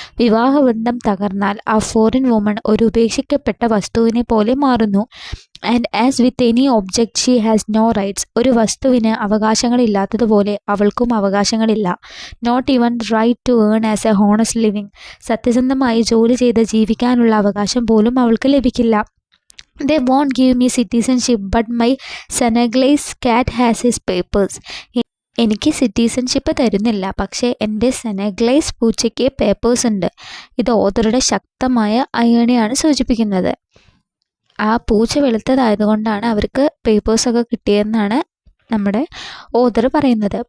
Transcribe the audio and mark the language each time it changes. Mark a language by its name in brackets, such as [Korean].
[Malayalam] വിവാഹബന്ധം തകർന്നാൽ ആ foreign woman ഒരു ഉപേക്ഷിക്കപ്പെട്ട വസ്തുവിനെ പോലെ മാറുന്നു. [English] And as with any object she has no rights. [Malayalam] ഒരു വസ്തുവിന് അവകാശങ്ങളില്ലാത്തതുപോലെ അവൾക്കും അവകാശങ്ങളില്ല. [English] Not even right to earn as a honest living. [Malayalam] സത്യസന്ധമായി ജോലി ചെയ്ത് ജീവിക്കാനുള്ള അവകാശം പോലും അവൾക്ക് ലഭിക്കില്ല. [English] They won't give me citizenship but my Senegalese cat has his papers. [Malayalam] എനിക്ക് സിറ്റിസൺഷിപ്പ് തരുന്നില്ല, പക്ഷേ എൻ്റെ സെനഗ്ലൈസ് പൂച്ചയ്ക്ക് പേപ്പേഴ്സ് ഉണ്ട്. ഇത് ഓതറുടെ ശക്തമായ അയണിയാണ് സൂചിപ്പിക്കുന്നത്. ആ പൂച്ച വെളുത്തതായതുകൊണ്ടാണ് അവർക്ക് പേപ്പേഴ്സൊക്കെ കിട്ടിയെന്നാണ് നമ്മുടെ ഓതർ പറയുന്നത്.